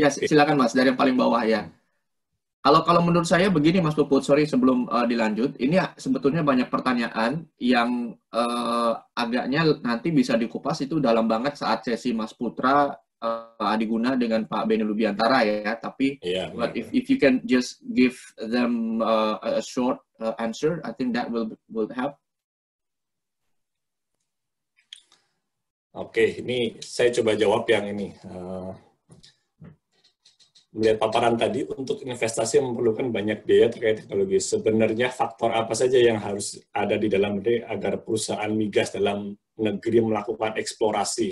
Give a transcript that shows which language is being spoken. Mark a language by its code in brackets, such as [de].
[id] Ya, silakan Mas, dari yang paling bawah ya. Kalau menurut saya begini Mas Puput, sorry sebelum dilanjut, ini sebetulnya banyak pertanyaan yang agaknya nanti bisa dikupas itu dalam banget saat sesi Mas Putra Adiguna dengan Pak Benny Lubiantara ya. [en] Tapi if you can just give them a short answer, I think that will help. [id] Oke, ini saya coba jawab yang ini. Melihat paparan tadi, untuk investasi memerlukan banyak biaya terkait teknologi. Sebenarnya faktor apa saja yang harus ada di dalam negeri agar perusahaan migas dalam negeri melakukan eksplorasi?